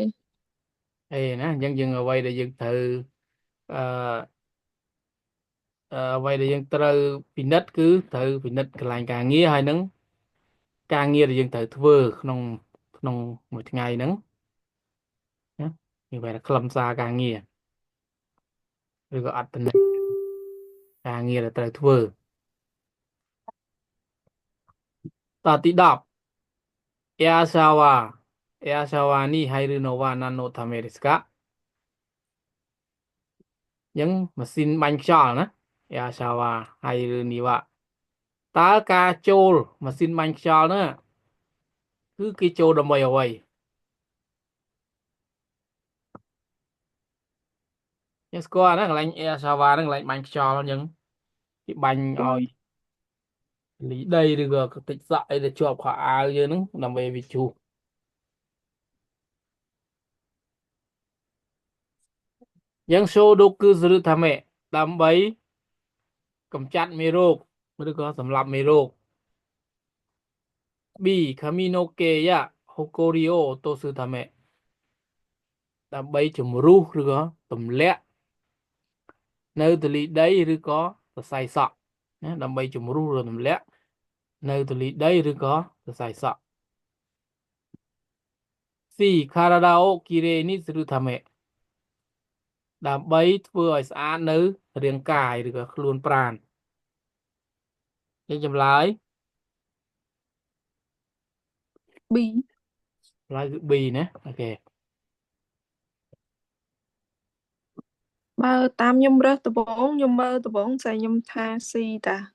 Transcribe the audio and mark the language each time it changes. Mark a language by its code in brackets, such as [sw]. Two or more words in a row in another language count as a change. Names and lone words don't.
[km] អេណាអញ្ចឹងយើងអ្វីដែលយើងត្រូវអឺអ្វីដែលយើងត្រូវពិនិត្យគឺត្រូវពិនិត្យកន្លែងការងារហើយនឹងការងារដែលយើងត្រូវធ្វើក្នុងមួយថ្ងៃហ្នឹងណាវាបែរខ្លឹមសារការងារឬក៏អត្ថន័យការងារដែលត្រូវធ្វើ តទី10 [ja] エアシャワエアシャワーに入るのは何のためですか [km] អញ្ចឹងម៉ាស៊ីនបាញ់ខ្យល់ណា [ja] エアシャワー入るには [km] តើការចូលម៉ាស៊ីនបាញ់ខ្យល់ហ្នឹងគឺគេចូលដើម្បីអ្វី យើងស្គាល់ណាកន្លែង [en] air shower [km] ហ្នឹងកន្លែងបាញ់ខ្យល់អញ្ចឹងគេបាញ់ឲ្យលីដីឬក៏តិចសក់អីដែលជាប់ខោអាវយើងហ្នឹងដើម្បីវាជុះយើងសូដូគឺសឬថាម៉េដើម្បីកម្ចាត់មេរោគឬក៏សម្លាប់មេរោគ B [ja] 髪の毛や埃を落とすため [km] ដើម្បីជំរុះឬក៏ទម្លាក់នៅទលីដីឬក៏សរសៃសក់ណាដើម្បីជំរុះឬទម្លាក់នៅទលីដីឬក៏សរសៃសក់ C [ja] 体をきれいにするため [km] ដើម្បីធ្វើឲ្យស្អាតនៅរាងកាយឬក៏ខ្លួនប្រាណយើងចម្លើយ B ចម្លើយគឺ B ណាអូខេ បើតាមខ្ញុំរើសដំបងខ្ញុំមើលដំបងតែខ្ញុំថា C តា